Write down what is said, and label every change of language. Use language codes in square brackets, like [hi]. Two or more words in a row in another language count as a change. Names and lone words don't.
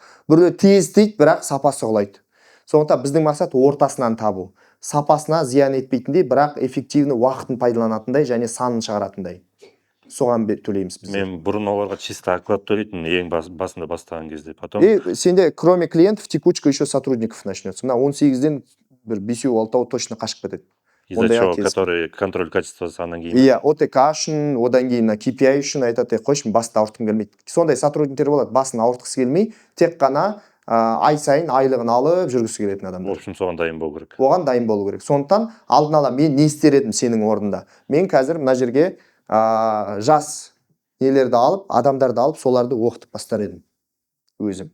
[kk] Біреу тез істейді, бірақ сапасы құлайды. Сондықтан біздің мақсат ортасынан табу. Сапасына зиян етпейтіндей, бірақ эффективні уақытын пайдаланатындай және санын шығаратындай. Соған төлейміз біз. Мен бұрын оларға [ru] чисто оклад [kk] төлейтін, ең басында бастаған кезде. [ru] Потом сенде кроме клиентов текучка еще сотрудников начнется. [kk] Мына 18-ден бір 5-6 точно қашып кетеді. [ru] Из-за чего, который контроль качества [kk] санынан кейін. Иә, ОТК үшін, одан кейін KPI үшін айтады, қойшын басын ауыртқым келмейді. Сондай сотрудниктер болады, басын ауыртқысы келмей, тек қана ай сайын айлығын алып жүргісі келетін адамдар. [ru] В общем, [kk] соған дайын болу керек. Оған дайын болу керек. Сондықтан алдын ала мен не істер едім сенің орнында? Мен қазір мына жерге жас нелерді алып, адамдарды алып, соларды оқытып бастар едім өзім.